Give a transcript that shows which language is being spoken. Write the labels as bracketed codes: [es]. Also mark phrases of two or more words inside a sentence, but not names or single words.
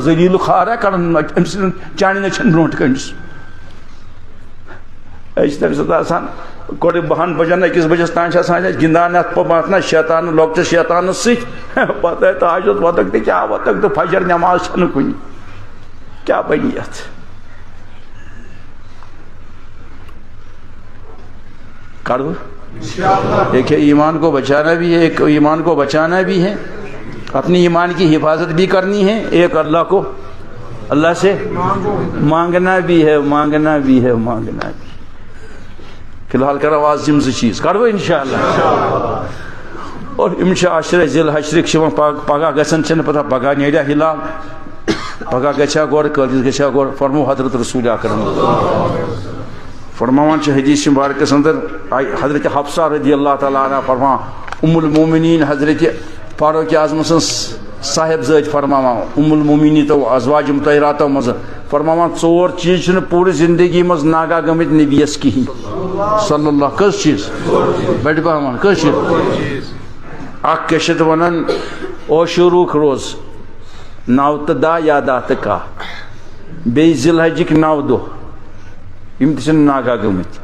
[ks] ذلیل خارا کرن أمۍ سٕنٛدٮ۪ن چانہِ نچن برونٛٹھ کٔنِس أسۍ تمہِ ساتہٕ آسان گۄڈٕ 12 بجن 1 بجس تام آسان گِنٛدان اتھ شیطان لۄکٹِس شیطانس سۭتۍ پتہٕ تہجد وۄتھکھ تہٕ کیٛاہ وۄتھکھ تہٕ فجر نٮ۪ماز چھنہٕ کُنہِ، کیٛاہ بنہِ یتھ. [ur] کڑو ایک ہے ایمان کو بچانا بھی ہے، ایک ایمان کو بچانا بھی ہے، اپنی ایمان کی حفاظت بھی کرنی ہے، ایک اللہ سے مانگنا بھی ہے، مانگنا بھی ہے، مانگنا بھی. [ks] فی الحال کرو آز یم 2 چیز کرو انشاءاللہ. اور عشرہ ذی الحجرک پگہ گژھن چھنہٕ پتہ پگہ نیریا ہلال، پگہ گژھیا گۄڈٕ کٲلکِس گژھیا گۄڈٕ فرمو حضرت رسول اکرم فرماوان چھِ حدیث مبارکس اندر حضرت حفصہ [ar] رضی اللہ تعالیٰ عنہ [ks] فرمان ام المومنین حضرت فاروق اعظم سٕنٛز صاحب ذات فرماوان ام المومنین تو ازواج مطہراتو مز فرماوان 4 چیز چھنہٕ پوٗرٕ زندگی منٛز ناگا گٔمٕتۍ نبیس کِہیٖنۍ [ar] صلی اللہ. [ks] کٔژ چیز بڑِ پہمان کٔژ چیز؟ اکھ کیٛاہ چھِ اَتھ وَنان عاشوٗرُک روز 9 تہٕ 10 یا 10 تہٕ 11 بیٚیہِ ذی الحجٕکۍ 9 دۄہ یِم تہِ چھِنہٕ ناگا گٔمٕتۍ.